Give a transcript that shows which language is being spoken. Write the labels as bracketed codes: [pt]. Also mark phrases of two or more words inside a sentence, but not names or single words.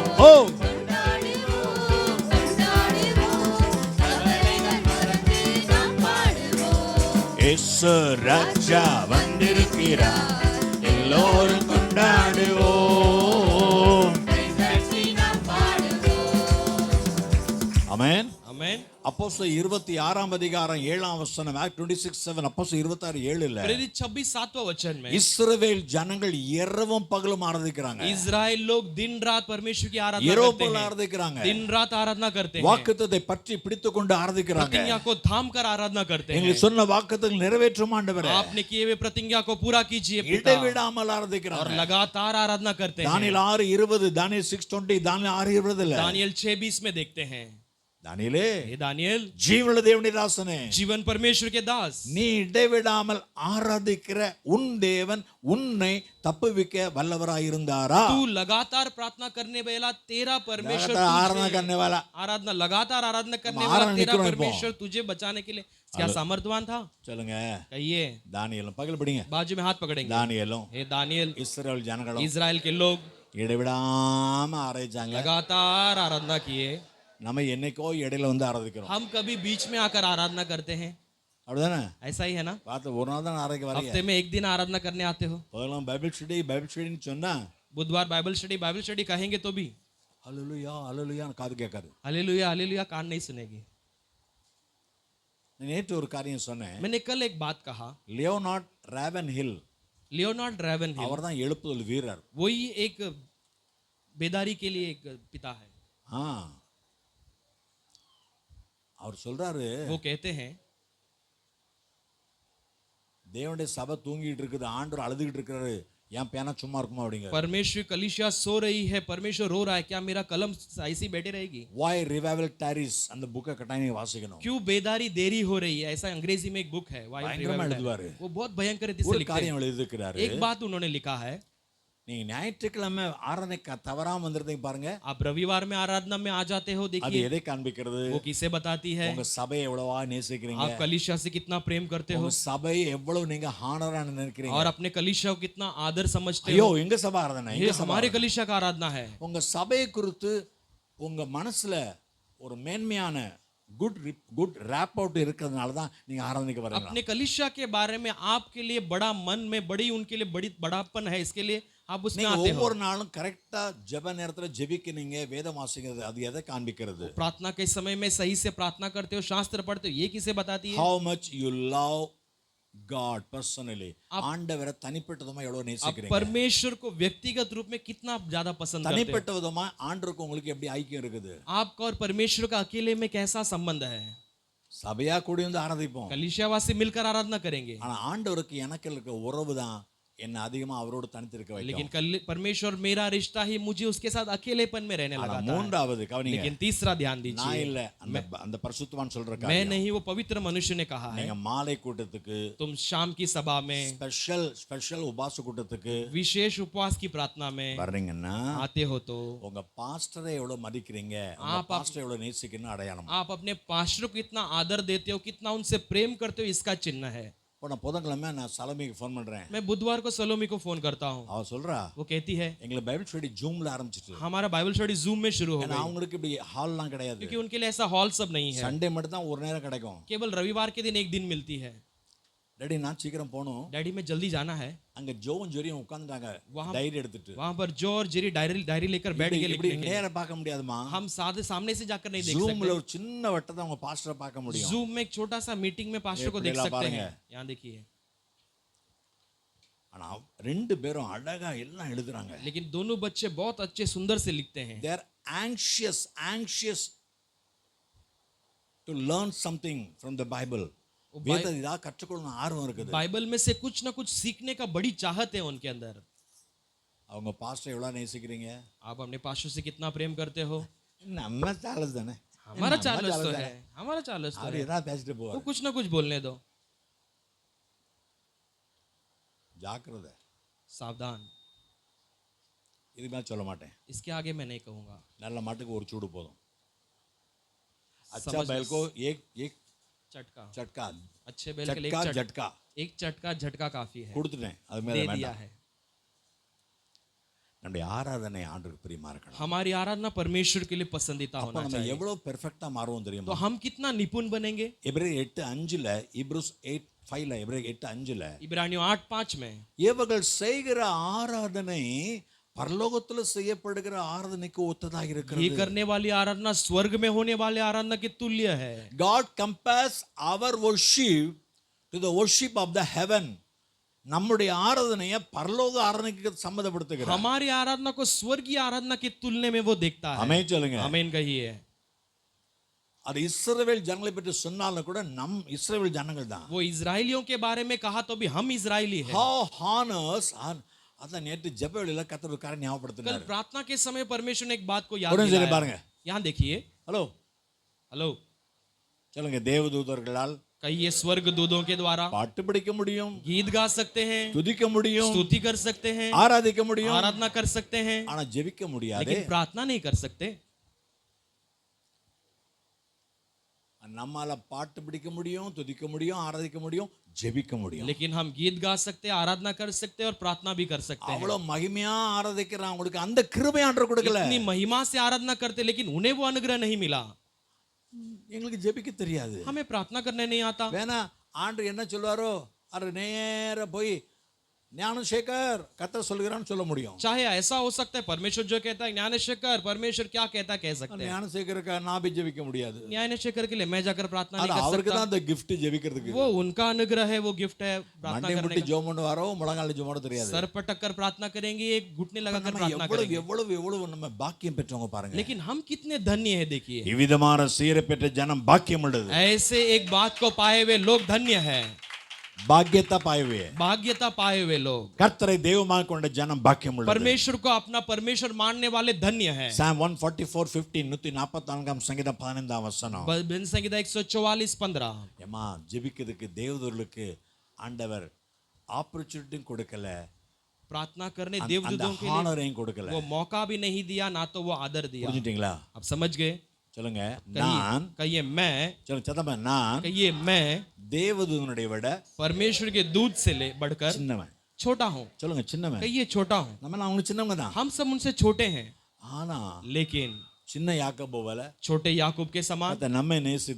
[ta] ஓ இயேசு ராஜா வந்திருக்கிறார். எல்லோரும் கொண்டாடுவோம். ஆமென். [hi] आमीन। [ta] அப்போஸ்தலர் 26 அதிகாரம் 7 வசனம் Act 26:7 அப்போஸ்தலர் 26:7 [hi] प्रेरित 26 7वां वचन में [ta] இஸ்ரவேல் ஜனங்கள் இரவும் பகலும் ஆராதிக்கிறாங்க. [hi] इजराइल लोग दिन रात परमेश्वर की आराधना [ta] இரவு [hi] करते [ta] பகல் [hi] हैं। [ta] ஆராதிக்கிறாங்க. [hi] दिन रात आराधना करते हैं। [ta] வாக்குத்தத்தை பற்றி பிடித்துக்கொண்டு ஆராதிக்கிறாங்க. [hi] प्रतिज्ञा को थाम कर आराधना करते हैं। [ta] எங்களுக்கு சொன்ன வாக்குத்தங்கள் நிறைவேற்றும் ஆண்டவரே. [hi] आपने किए हुए प्रतिज्ञा को पूरा कीजिए पिता। [ta] இடைவிடாமல் [hi] और [ta] ஆராதிக்கிறாங்க. [hi] लगातार आराधना करते हैं। [ta] தானியேல் 6:20 தானியேல் 6:20 தானியேல் 6:20 [hi] दानियल 6:20 में देखते हैं, [ta] தானியேலே [hi] हे दानियल [ta] ஜீவனுள்ள தேவனுடைய தாசனே, [hi] जीवन परमेश्वर के दास, [ta] நீ இடைவிடாமல் ஆராதிக்கிற உன் தேவன் உன்னை தப்புவிக்க வல்லவராயிருந்தாரா? [hi] तू लगातार प्रार्थना करने वाला तेरा परमेश्वर लगातार आराधना तुझे- करने वाला आराधना लगातार आराधना करने हम वाला आराधना तेरा निकलो नहीं परमेश्वर तुझे बचाने के लिए क्या सामर्थ्यवान था? [ta] சொல்லுங்க. [hi] कहिए। [ta] தானியேலும் பகல் படிங்க. [hi] बाजू में हाथ पकड़ेंगे। [ta] தானியேலும் [hi] हे दानियल, [ta] இஸ்ரவேல் ஜனங்களும் [hi] इजराइल के लोग [ta] இடைவிடாம ஆராதிச்சாங்க. [hi] लगातार आराधना किए। [ta] நம்ம என்னைக்கோ இடையில வந்து ஆராதிக்கிறோம். [hi] हम कभी बीच में आकर आराधना करते हैं, [ta] அப்படிதானே? [hi] ऐसा ही है ना? [ta] பார்த்து ஒரு நாள் தான் ஆராதிக்க வரீங்க. [hi] हफ्ते में एक दिन आराधना करने आते हो। [ta] பகலாம் [en] Bible studyன்னு [ta] சொன்னா [hi] बुधवार [en] Bible study [hi] कहेंगे तो भी [ta] ஹல்லேலூயா ஹல்லேலூயா காது கேட்காது. [hi] हालेलुया हालेलुया कान नहीं सुनेगी। [ta] நான் நேற்று ஒரு காரியம் சொன்னேன். [hi] मैंने कल एक बात कहा, [ta] லியோனார்ட் ராவன் ஹில் [hi] लियोनार्ड रेवनहिल [ta] அவர் தான் எழுப்புதல் வீரர். [hi] वही एक बेदारी के लिए एक पिता है। [ta] ஆ அவர் சொல்றாரு, [hi] वो कहते हैं [ta] தேவனுடைய சபை தூங்கிட்டு இருக்குது, ஆண்டவர் அழுதுகிட்டு இருக்கிறாரு, என் பேனா சும்மா இருக்குமா அப்படிங்க. [hi] परमेश्वर कलीसिया सो रही है, परमेश्वर रो रहा है, क्या मेरा कलम ऐसी बैठी रहेगी? [en] Why revival tarries [ta] அந்த புக்கை கட்டாயம் நீங்க வாசிக்கணும். [hi] क्यों बेदारी देरी हो रही है? ऐसा अंग्रेजी में एक बुक है, Why [ta] பயங்கரமா [hi] Revival [ta] எழுதுவாரு. [hi] Tarries। वो बहुत भयंकर रीति से [ta] ஒரு [hi] लिखते [ta] காரியம் [hi] हैं। [ta] எழுதியிருக்கிறாரு. [hi] एक बात उन्होंने लिखा है, [ta] நீங்க ஞாயிற்றுக்கிழமை ஆராதனை தவறாம வந்திருந்தீங்க பாருங்க. [hi] आप रविवार में आराधना में आ जाते हो, [ta] அது [hi] देखिए [ta] எதை காண்பிக்கிறது? [hi] वो किसे बताती है? [ta] உங்க சபையை எவ்வளவா நேசிக்கிறீங்க, [hi] आप कलीसिया से कितना प्रेम करते हो [ta] உங்க சபையை எவ்வளவு நீங்க ஹானரா நினைக்கிறீங்க. [hi] और अपने कलीसिया को कितना आदर समझते [ta] ஐயோ [hi] हो। [ta] எங்க சபை ஆராதனை, [hi] ये [ta] எங்க சபை [hi] हमारे [ta] ஆராதனை. [hi] कलीसिया का आराधना है। [ta] உங்க சபையை குறித்து உங்க மனசுல ஒரு மேன்மையான [en] good rep out [ta] இருக்கிறதுனால தான் நீங்க ஆராதனைக்கு வரீங்க. [hi] अपने कलीसिया के बारे में आपके लिए बड़ा मन में बड़ी उनके लिए बड़ी बड़ापन है, इसके लिए आप उसमें [ta] நீங்க [hi] आते हो। [ta] ஒவ்வொரு நாளும் கரெக்டா ஜெப நேரத்துல ஜெபிக்கிறீங்க, வேதம் வாசிக்கிறது, அது எதை காண்பிக்கிறது? [hi] प्रार्थना के समय में सही से प्रार्थना करते हो, शास्त्र पढ़ते हो, ये किसे बताती है? [en] How much you love God personally. [ta] ஆண்டவரை தனிப்பட்ட விதமா எவ்வளவு [hi] आप [ta] நேசிக்கிறீங்க? [hi] परमेश्वर को व्यक्तिगत रूप में कितना ज्यादा पसंद करते हो? [ta] தனிப்பட்ட விதமா ஆண்டவருக்கு உங்களுக்கு எப்படி ஐக்கியம் இருக்குது? [hi] आपका और परमेश्वर का अकेले में कैसा संबंध है? [ta] சபையா கூடி வந்து ஆராதிப்போம், [hi] कलीसियावासी मिलकर आराधना करेंगे, [ta] ஆனா ஆண்டவருக்கு எனக்கு இருக்க உறவு தான் என்னை அதிகமா அவரோடு தனித்திருக்க வைக்கும். [hi] लेकिन कल परमेश्वर मेरा रिश्ता ही मुझे उसके साथ अकेलेपन में रहने [ta] ஆனா [hi] लगाता है। [ta] மூன்றாவது கவனிங்க, [hi] लेकिन तीसरा ध्यान [ta] நான் [hi] दीजिए, [ta] இல்ல அந்த பரிசுத்தவான் சொல்ற [hi] मैं [ta] காரியம். [hi] नहीं, वो पवित्र मनुष्य ने कहा है। [ta] நீங்க மாலை கூட்டத்துக்கு, [hi] तुम शाम की सभा में, [ta] ஸ்பெஷல் உபாச கூட்டத்துக்கு [hi] विशेष उपवास की प्रार्थना में [ta] வர்றீங்கன்னா [hi] आते हो तो [ta] உங்க பாஸ்டரை எவ்வளவு மதிக்கிறீங்க, உங்க பாஸ்டரை எவ்வளவு நேசிக்கணும் அடையாளம். [hi] आप अपने पास्टर को कितना आदर देते हो, कितना उनसे प्रेम करते हो, इसका चिन्ह है। [ta] இப்போ நான் புதன்கிழமை நான் சலமிக்கு ஃபோன் பண்றேன். [hi] मैं बुधवार को सलोमी को फोन करता हूँ, [ta] அவ சொல்றா, [hi] वो कहती है [ta] எங்களை [en] Bible study [ta] ஜூம்ல ஆரம்பிச்சிட்டு. [hi] हमारा [en] Bible study [hi] जूम में शुरू हो [ta] ஏன்னா [hi] गई, [ta] அவங்களுக்கு இப்படி ஹால்லாம் கிடையாது. [hi] क्योंकि उनके लिए ऐसा हॉल सब नहीं है। [ta] சண்டே மட்டும் தான் ஒரு நேரம் கிடைக்கும். [hi] केवल रविवार के दिन एक दिन मिलती है। [ta] டேடி நான் சீக்கிரம் போகணும். [hi] डैडी में जल्दी जाना है। [ta] அங்க ஜோவும் ஜெரியும் உட்கார்ந்துட்டாங்க டைரி எடுத்துட்டு. [hi] वहां पर जो और जेरी डायरी लेकर बैठ गए [ta] இப்படி [hi] लिखने के लिए। [ta] நேரா பார்க்க முடியாதுமா. [hi] हम सामने से जाकर नहीं देख [ta] ஜூம்ல [hi] सकते। [ta] ஒரு சின்ன வட்டத்தை அவங்க பாஸ்டரை பார்க்க முடியும். [hi] जूम में एक छोटा सा मीटिंग में पास्टर को ये देख पहला सकते पारेंगे। हैं। यहाँ देखिए, [ta] ஆனா ரெண்டு பேரும் அழகா எல்லாம் எழுதுறாங்க. [hi] लेकिन दोनों बच्चे बहुत अच्छे सुंदर से लिखते हैं। [en] they are anxious to learn something from the bible. [ta] வேதத்தை இதா கற்றுக்கொள்ளணும் ஆர்வம் இருக்குது. [hi] बाइबल में से कुछ ना कुछ सीखने का बड़ी चाहत है उनके अंदर। [ta] அவங்க பாஸ்டரை எவ்வளவு நேசிக்கிறீங்க? [hi] आप अपने पास्टर से कितना प्रेम करते हो? [ta] நம்ம சாலஸ் தானே. [hi] हमारा चालस तो है, हमारा चालस तो [ta] அவர் [hi] है, [ta] ஏதாவது பேசிட்டு [hi] वो [ta] போவார். [hi] कुछ ना कुछ बोलने दो। [ta] ஜாக்கிரதை. [hi] सावधान, [ta] இதுக்கு மேல சொல்ல மாட்டேன். [hi] इसके आगे मैं नहीं कहूंगा। [ta] நல்ல மாட்டுக்கு ஒரு சூடு போதும். [hi] अच्छा बैल को एक चटका, झटका, अच्छे बैल के लिए झटका झटका एक झटका काफी है, [ta] கொடுத்துட்டேன். அது மேல [hi] दे दिया [ta] வேண்டாம். [hi] है। [ta] நம்முடைய ஆராதனை ஆண்டவருக்கு பிரியமா இருக்கணும். [hi] हमारी आराधना परमेश्वर के लिए पसंदीदा [ta] அப்ப [hi] होना [ta] நம்ம [hi] चाहिए। [ta] எவ்வளவு பெர்ஃபெக்ட்டா மாறுவோம் [hi] तो [ta] தெரியுமா? [hi] हम कितना निपुण बनेंगे? [ta] எபிரேயர் 8:5ல, இப்ரூஸ் 8:5ல, எபிரேயர் 8:5ல [hi] इब्रानियों 8:5 में [ta] இவர்கள் செய்கிற ஆராதனை பரலோகத்துல செய்யப்படுகிற ஆராதனைக்கு ஒத்ததாக [hi] ये [ta] இருக்கிறது. [hi] करने वाली आराधना स्वर्ग में होने वाली आराधना के तुल्य है। [en] God compares our worship to the worship of the heaven. [ta] நம்முடைய ஆராதனையை பரலோக ஆராதனைக்கு சம்மதப்படுத்துகிறார். [hi] हमारी आराधना को स्वर्गीय आराधना के तुलने में वो देखता है। [ta] ஆமென் சொல்லுங்க. [hi] आमीन कहिए। [ta] அது இஸ்ரவேல் ஜனங்களை பற்றி சொன்னாலும் கூட நம் இஸ்ரவேல் ஜனங்கள் தான். [hi] वो इजराइलियों के बारे में कहा तो भी हम इजराइली हैं। [en] How honors [ta] அதான் நேற்று ஜெபவேளையில கர்த்தர் ஒரு காரியம் [hi] कल [ta] ஞாபகப்படுத்தினார். [hi] प्रार्थना के समय परमेश्वर ने एक बात को याद [ta] ஒரு நிமிஷம் [hi] दिलाया। [ta] பாருங்க. [hi] यहाँ देखिए, [ta] ஹலோ [hi] हेलो, [ta] சொல்லுங்க. தேவதூதர்களால் [hi] कहिए स्वर्ग दूतों के द्वारा [ta] பாட்டு படிக்க முடியும், [hi] गीत गा सकते हैं, [ta] துதிக்க முடியும், [hi] स्तुति कर सकते हैं, [ta] ஆராதிக்க முடியும், [hi] आराधना कर सकते हैं, [ta] ஆனா ஜெபிக்க முடியாது. [hi] लेकिन प्रार्थना नहीं कर सकते। [ta] நம்மால பாட்டு பிடிக்க முடியும், துதிக்க முடியும், ஆராதிக்க முடியும், ஜெபிக்க முடியும். [hi] लेकिन हम गीत गा सकते हैं, आराधना कर सकते हैं और प्रार्थना भी कर सकते हैं। [ta] அவ்வளவு மகிமையா ஆராதிக்கிறவங்களுக்கு அந்த கிருபை ஆண்டவர் கொடுக்கல. [hi] इतनी महिमा से आराधना करते, लेकिन उन्हें वो अनुग्रह नहीं मिला। [ta] எங்களுக்கு ஜெபிக்க தெரியாது. [hi] हमें प्रार्थना करने नहीं आता। [ta] வேணா ஆண்டவர் என்ன சொல்வாரோ அது நேரா போய் ஞானசேகர் கர்த்தர் சொல்கிறான்னு சொல்ல முடியும். [hi] चाहे ऐसा हो सकता है, परमेश्वर जो कहता है ज्ञानेश्वर परमेश्वर क्या कहता है कह सकते हैं। [ta] ஞானசேகருக்கு நான் போய் ஜெபிக்க முடியாது. [hi] ज्ञानेश्वर के लिए मैं जाकर प्रार्थना नहीं कर [ta] அவருக்கு [hi] सकता। [ta] தான் அந்த gift ஜெபிக்கிறதுக்கு. [hi] वो उनका अनुग्रह है, वो गिफ्ट है प्रार्थना [ta] மண்டை [hi] करने [ta] முட்டி [hi] का। [ta] ஜெபம் பண்ணுவாரோ முழங்கால ஜெபம் பண்ண தெரியாது. [hi] सर पटक कर प्रार्थना करेंगे, एक घुटने लगाकर [ta] நம்ம [hi] प्रार्थना [ta] எவ்வளவு [hi] करेंगे। [ta] எவ்வளவு எவ்வளவு நம்ம பாக்கியம் பெற்றவங்க பாருங்க. [hi] लेकिन हम कितने धन्य हैं देखिए। [ta] இவ்விதமான சீரை பெற்ற ஜனம் பாக்கியம் உள்ளது. [hi] ऐसे एक बात को पाए हुए लोग धन्य है, [ta] பாக்கியத்தை பாயவே. [hi] भाग्यता पाए हुए लोग। [ta] கர்த்தரை தெய்வமாக கொண்ட ஜனம் பாக்கியம் உள்ளது. [hi] परमेश्वर को अपना परमेश्वर मानने वाले धन्य है। [ta] Psalm 144:15 144ஆம் சங்கீதம் 15ஆம் வசனம். [hi] भजन संहिता 144:15। [ta] ஏமா ஜெபிக்கிறதுக்கு தேவதூதர்களுக்கு ஆண்டவர் ஆப்பர்ச்சுனிட்டி கொடுக்கல, [hi] प्रार्थना करने [ta] அந்த [hi] देवदूतों के लिए [ta] ஹானரையும் கொடுக்கல. [hi] वो मौका भी नहीं दिया, ना तो वो आदर दिया। [ta] புரிஞ்சுட்டீங்களா? [hi] आप समझ गए? [ta] சொல்லுங்க. நான் [hi] कहिए मैं, [ta] சொல்லுங்க சத்தமா. நான் [hi] कहिए मैं [ta] தேவதூதனுடைய விட [hi] परमेश्वर के दूत से ले बढ़कर [ta] சின்னவன். [hi] छोटा हूँ। [ta] சொல்லுங்க சின்னவன். [hi] कहिए छोटा हूँ। [ta] நம்ம அவங்க சின்னவங்க தான். [hi] हम सब उनसे छोटे हैं, [ta] ஆனா [hi] लेकिन [ta] சின்ன யாக்கோபு போல [hi] छोटे याकूब के समान [ta] கர்த்தர் நம்மை நேசித்து